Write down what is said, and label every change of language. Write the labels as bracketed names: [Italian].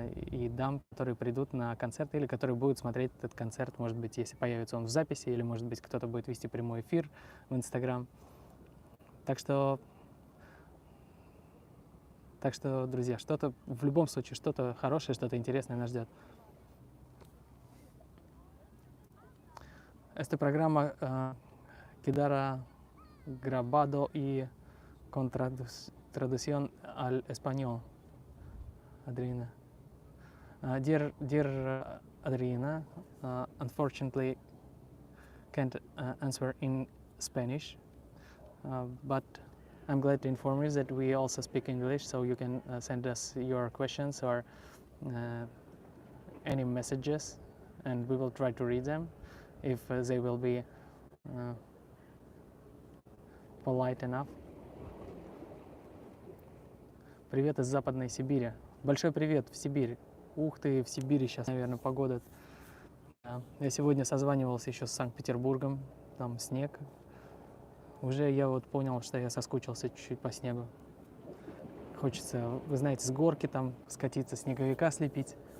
[Russian] и дам, которые придут на концерт или которые будут смотреть этот концерт, может быть, если появится он в записи, или, может быть, кто-то будет вести прямой эфир в Инстаграм. Так что, друзья, что-то, в любом случае, что-то хорошее, что-то интересное нас ждет. [Spanish] Esta programa quedará grabado y con traducción al español. Adriana. [English] Dear Adriana, unfortunately can't answer in Spanish, but I'm glad to inform you that we also speak English, so you can send us your questions or any messages, and we will try to read them if they will be polite enough. [Russian] Привет из Западной Сибири. Большой привет в Сибирь. Ух ты, в Сибири сейчас, наверное, погода. Я сегодня созванивался еще с Санкт-Петербургом, там снег. Уже я вот понял, что я соскучился чуть-чуть по снегу. Хочется, вы знаете, с горки там скатиться, снеговика слепить.